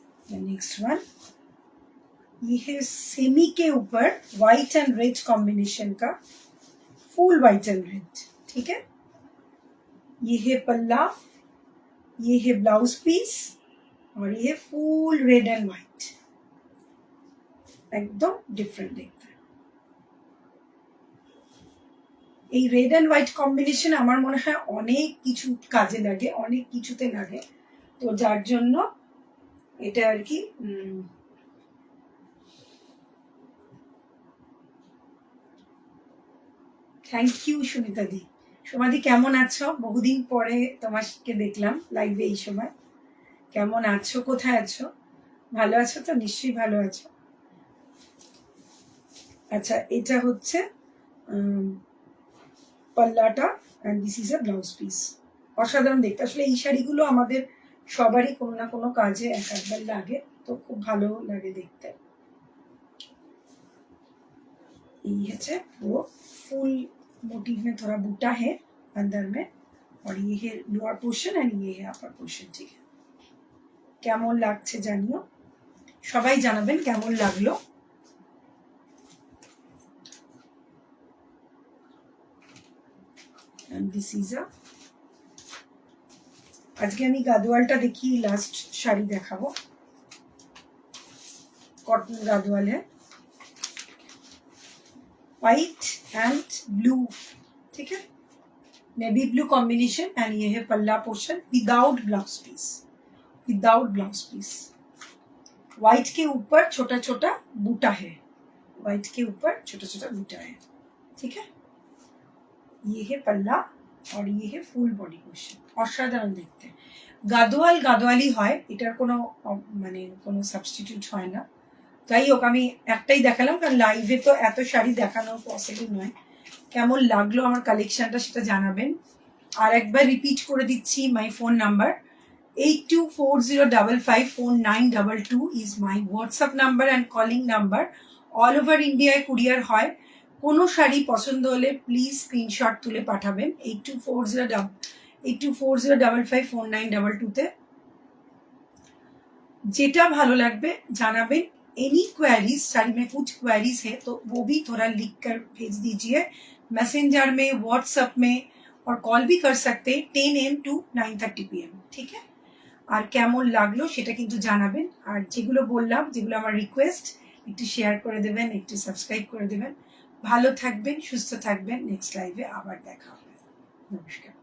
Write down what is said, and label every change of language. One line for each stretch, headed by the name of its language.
Hindi: Next one, ये है semi के ऊपर व्हाइट एंड रेड कॉम्बिनेशन का, फुल व्हाइट एंड रेड, ठीक है। ये है पल्ला, ये है ब्लाउज पीस और ये है फुल रेड एंड व्हाइट, एकदम डिफरेंट देखते।
Bangla: এই রেড এন্ড হোয়াইট কম্বিনেশন আমার মনে হয় অনেক কিছু কাজে লাগে, অনেক কিছুতে লাগে, তো যার জন্য এটা আর কি থ্যাংক ইউ সুনিতা দি। সোমাদি কেমন আছো? বহুদিন পরে তোমাকে দেখলাম লাইভে এই সময়। কেমন আছো, কোথায় আছো? ভালো আছো তো? নিশ্চয়ই ভালো আছো। আচ্ছা, এটা হচ্ছে পাল্লাটা
English: and this is a blouse piece,
Bangla: অসাধারণ দেখতে। আসলে এই শাড়িগুলো আমাদের সবারই কোনো না কোনো কাজে একবার লাগে, তো খুব ভালো লাগে দেখতে।
Hindi: ये है वो फुल मोटिव में थोड़ा बूटा है अंदर में और ये है लोअर पोर्शन एंड ये है अपर पोर्शन, ठीक है।
Bangla: কেমন লাগছে জানিও, সবাই জানাবেন কেমন লাগলো।
English: and this is a
Bangla: আজকে আমি গাদোয়ালটা দেখি, লাস্ট শাড়ি দেখাবো,
Hindi: कॉटन गादवाल है, व्हाइट एंड ब्लू, ठीक है, नेवी ब्लू कॉम्बिनेशन, एंड ये है पल्ला portion without blouse piece, without blouse piece. White के ऊपर छोटा छोटा बूटा है, व्हाइट के ऊपर छोटा छोटा बूटा है, ठीक है। ये है पल्ला और ये है फुल बॉडी पोर्शन,
Bangla: অসাধারণ দেখতে। গাদোয়াল গাদোয়ালি হয়, এটার কোনো মানে কোনো সাবস্টিটিউট হয় না। যাই হোক, আমি একটাই দেখালাম কারণ লাইভে তো এত শাড়ি দেখানো পসিবল নয়। কেমন লাগলো আমার কালেকশনটা সেটা জানাবেন। আর একবার রিপিট করে দিচ্ছি,
English: My phone number 8240554922 is my WhatsApp number and calling number.
Bangla: All over ইন্ডিয়ায় কুরিয়ার হয়। কোনো শাড়ি পছন্দ হলে প্লিজ স্ক্রিনশট তুলে পাঠাবেন 8240554922-তে। যেটা ভালো লাগবে জানাবেন।
Hindi: एनी क्वेरीज, साड़ी में कुछ क्वेरीज है तो वो भी थोड़ा लिख कर भेज दीजिए मैसेंजर में, व्हाट्सएप में, और कॉल भी कर सकते 10 AM to 9:30 PM, ठीक है।
Bangla: আর কেমন লাগলো সেটা কিন্তু জানাবেন। আর যেগুলো বললাম, যেগুলো আমার রিকোয়েস্ট, একটু শেয়ার করে দেবেন, একটু সাবস্ক্রাইব করে দেবেন। ভালো থাকবেন, সুস্থ থাকবেন। নেক্সট লাইভে আবার দেখা হবে। নমস্কার।